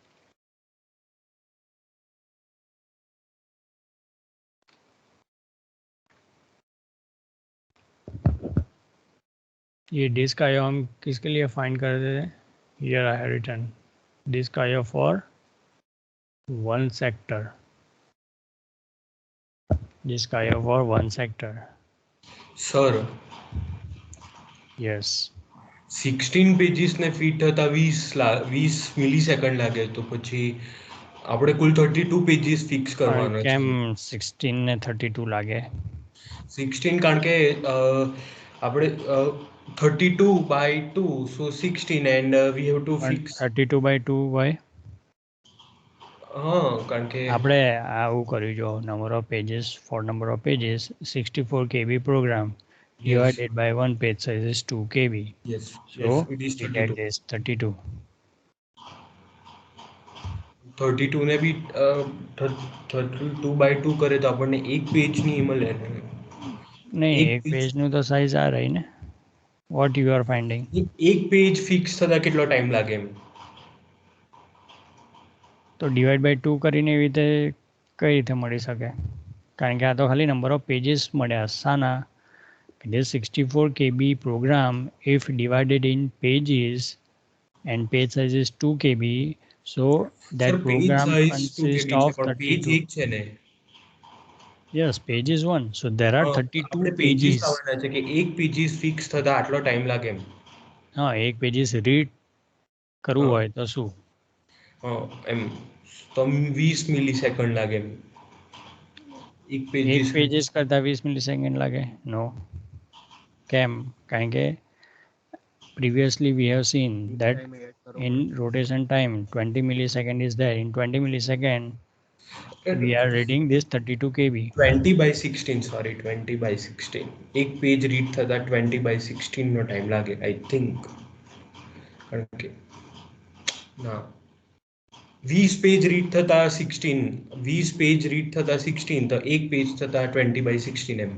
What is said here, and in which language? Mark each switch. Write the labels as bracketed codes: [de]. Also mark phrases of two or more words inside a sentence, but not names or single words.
[hi] ये डिस्क आयो हम किसके लिए फाइंड कर रहे थे? [en] Here I have written disk IO for one sector. Disk IO for one sector. [gu] સર [en] Yes. [gu] 16 પેજીસ ને ફિટ થતા 20 મિલીસેકન્ડ લાગે, તો પછી આપણે કુલ 32 પેજીસ ફિક્સ કરવાનો છે. કેમ 16 ને 32 લાગે? 16 કારણ કે આપણે 32/2 [en] so 16 and we have to fix. [gu] 32/2 હોય? હા, કારણ કે આપણે આવું કર્યું જો [en] number of pages for number of pages [gu] 64 KB પ્રોગ્રામ [en] divided by one page size is 2 KB. yes So it is that 32. is 32. [gu] 32 ને બી 32/2 કરે તો આપણને એક પેજની મળે ને. નહીં, એક એક પેજનું તો સાઇઝ આ રહી ને. [en] what you are finding? [gu] એક પેજ ફિક્સ થતા કેટલો ટાઈમ લાગે એમ? તો ડિવાઈડ બાય 2 કરીને એવી રીતે કઈ રીતે મળી શકે? કારણ કે આ તો ખાલી [en] number of pages [gu] મળ્યા. શાના? [en] This 64 KB program, if divided in pages and page size is 2 KB, so that [gu] સર પેજ [en] program [gu] સાઇઝ 2 [en] consists [gu] KB છે, [en] of [gu] પણ પેજ [en] 32. [gu] એક છે ને. [en] Yes, page is one. So there are 32 [gu] આપણે પેજીસ [en] pages. [gu] લાવવાના છે કે એક પેજીસ ફિક્સ થતા આટલો ટાઈમ લાગે એમ. હા, એક પેજીસ રીડ કરવું હોય તો શું? હા એમ તો 20 મિલીસેકન્ડ લાગે એમ. એક એક પેજીસ પેજીસ કરતાં 20 મિલીસેકન્ડ લાગે? નો. કેમ? કારણ કે [en] previously we have seen that in rotation time 20 millisecond is there. In 20 millisecond we are reading this 32 KB. [gu] 20/16 સોરી 20/16 એક પેજ રીડ થતા 20/16 નો ટાઈમ લાગે [en] I think. [gu] કારણ કે ના 20 પેજ રીડ થતા 16, 20 પેજ રીડ થતા 16 તો એક પેજ થતા 20/16 એમ.